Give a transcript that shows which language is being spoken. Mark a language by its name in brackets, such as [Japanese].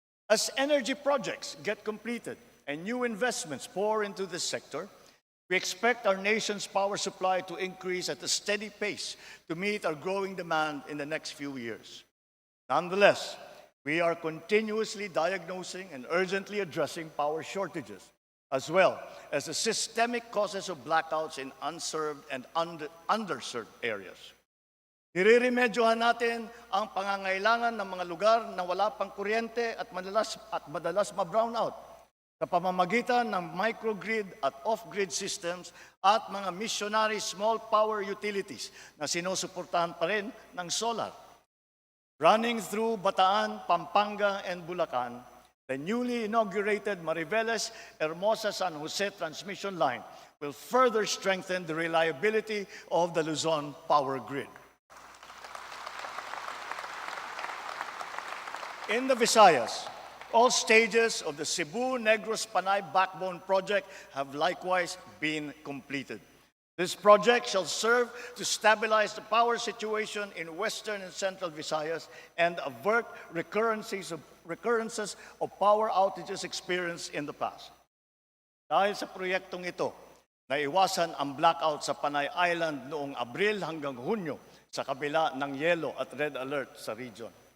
[English] As energy projects get completed and new investments pour into this sector, we expect our nation's power supply to increase at a steady pace to meet our growing demand in the next few years. Nonetheless, we are continuously diagnosing and urgently addressing power shortages, as well as the systemic causes of blackouts in unserved and underserved areas. [Filipino] Nireremedyohan natin ang pangangailangan ng mga lugar na wala pang kuryente at madalas ma-brownout sa pamamagitan ng microgrid at off-grid systems at mga missionary small power utilities na sinusuportahan pa rin ng solar. [English] Running through Bataan, Pampanga, and Bulacan, the newly inaugurated Mariveles Hermosa San Jose transmission line will further strengthen the reliability of the Luzon power grid. In the Visayas, all stages of the Cebu-Negros-Panay Backbone Project have likewise been completed. This project shall serve to stabilize the power situation in Western and Central Visayas and avert recurrences recurrences of power outages experienced in the past. [Filipino] Dahil sa proyektong ito, naiwasan ang blackout sa Panay Island noong Abril hanggang Hunyo sa kabila ng yellow at red alert sa region.